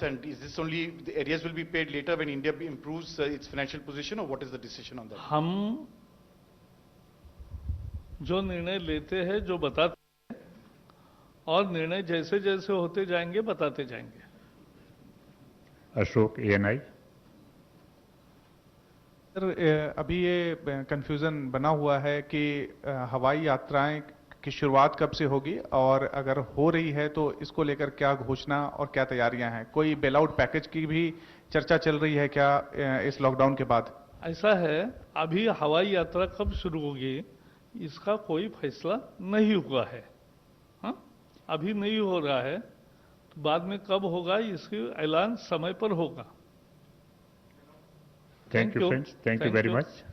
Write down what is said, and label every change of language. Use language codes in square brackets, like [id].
[en] And is this only, the areas will be paid later when India improves its financial position, or what is the decision on that? [hi] हम जो निर्णय लेते हैं, जो बताते हैं, और निर्णय जैसे जैसे होते जाएंगे बताते जाएंगे. [en] Ashok, ANI. [hi] सर, अभी ये कंफ्यूजन बना हुआ है कि हवाई यात्राएं की शुरुआत कब से होगी, और अगर हो रही है तो इसको लेकर क्या घोषणा और क्या तैयारियां हैं? कोई बेल आउट पैकेज की भी चर्चा चल रही है क्या इस लॉकडाउन के बाद? ऐसा है, अभी हवाई यात्रा कब शुरू होगी इसका कोई फैसला नहीं हुआ है। हाँ, अभी नहीं हो रहा है, तो बाद में कब होगा इसकी ऐलान समय पर होगा। [en] Thank you, friends. Thank you very much.